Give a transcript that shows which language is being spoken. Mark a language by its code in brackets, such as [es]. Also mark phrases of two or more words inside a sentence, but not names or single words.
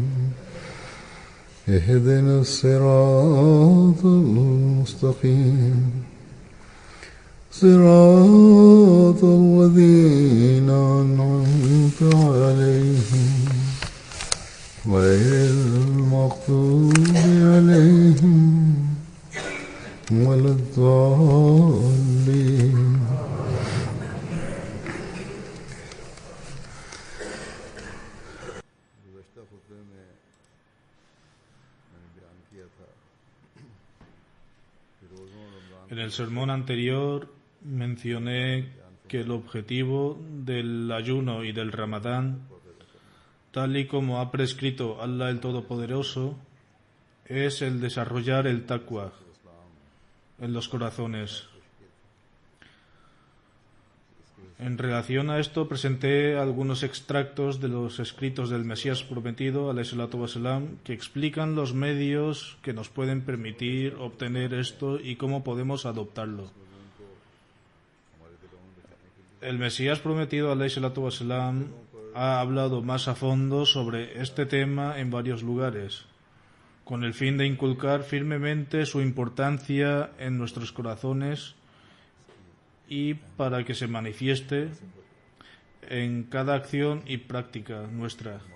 [ar] اهدنا الصراط المستقيم صراط الذين أنعمت عليهم غير المغضوب عليهم ولا الضالين. [es] En el sermón anterior mencioné que el objetivo del ayuno y del Ramadán, tal y como ha prescrito Allah el Todopoderoso, es el desarrollar el taqwa en los corazones. En relación a esto presenté algunos extractos de los escritos del Mesías prometido, [ar] عليه الصلاة والسلام, [es] que explican los medios que nos pueden permitir obtener esto y cómo podemos adoptarlo. El Mesías prometido, [ar] عليه الصلاة والسلام, [es] ha hablado más a fondo sobre este tema en varios lugares, con el fin de inculcar firmemente su importancia en nuestros corazones y para que se manifieste en cada acción y práctica nuestra.